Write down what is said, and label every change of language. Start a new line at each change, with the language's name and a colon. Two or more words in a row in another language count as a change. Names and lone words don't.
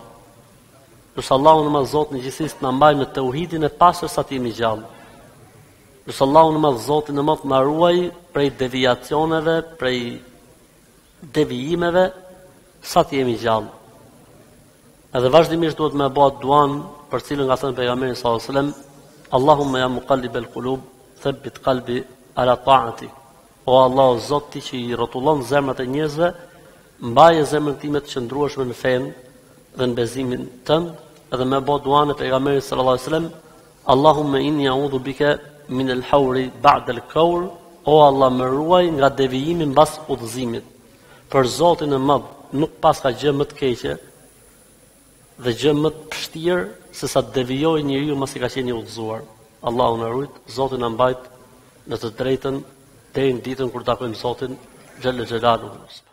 Albanian: Lutja Allahun e Madh Zotin e gjithësisë të na mbaj në tauhidin e pastër sa të jemi gjallë. Lutja Allahun e Madh Zotin e Madh na ruaj prej deviacioneve, prej devijimeve sa të jemi gjallë. Edhe vazhdimisht duhet me bëhet duan për cilën nga thënë pejgamberi
Arabic: صلى الله عليه وسلم, اللهم يا مقلب القلوب ثبت قلبي على طاعتك.
Albanian: O Allah, o Zot, ti që i rrotullon zemrat e njerëzve, mbaje zemrën time të qëndrueshme në fen dhe në bezimin tënd, edhe me bë duan e pejgamberit
Arabic: صلى الله عليه وسلم, اللهم إني أعوذ بك من الحور بعد الكور,
Albanian: o Allah, më ruaj nga devijimi mbas udhëzimit. Për Zotin e Madh nuk pas ka gjë më të keqe dhe gjë më të vështirë se sa të devijojë njeriu mbasi ka qenë i udhëzuar. Allahu na rujt, Zoti na mbajt në të drejtën deri në ditën kur takojmë Zotin
Arabic: جل جلاله.